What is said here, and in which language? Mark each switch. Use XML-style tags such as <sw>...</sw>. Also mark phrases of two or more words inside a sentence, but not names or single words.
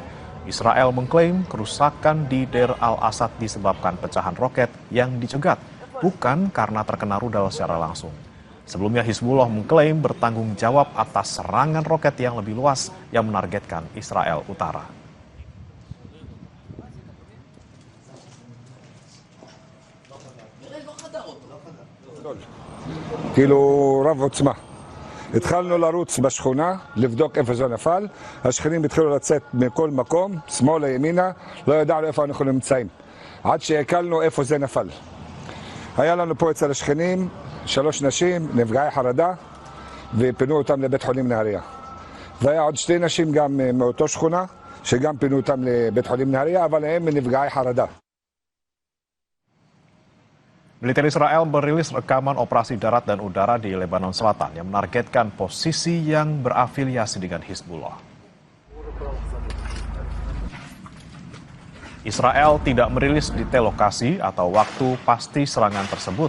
<id>Israel mengklaim kerusakan di Deir al-Asad disebabkan pecahan roket yang dicegat, bukan karena terkena rudal secara langsung. Sebelumnya Hizbullah mengklaim bertanggung jawab atas serangan roket yang lebih luas yang menargetkan Israel Utara.</id> <he>כאילו רב עוצמה. התחלנו לרוץ בשכונה, לבדוק איפה זה נפל, השכנים התחילו לצאת מכל מקום, שמאלה ימינה, לא ידענו איפה אנחנו נמצאים, עד שהקלנו איפה זה נפל. היה לנו פה אצל השכנים 3 נשים, נפגעי חרדה, ופינו אותם לבית חולים נהריה. והיה עוד 2 נשים גם מאותו שכונה, שגם פינו אותם לבית חולים נהריה, אבל הם נפגעי חרדה.</he> <id>Militer Israel merilis rekaman operasi darat dan udara di Lebanon Selatan yang menargetkan posisi yang berafiliasi dengan Hizbullah. Israel tidak merilis detail lokasi atau waktu pasti serangan tersebut.</id>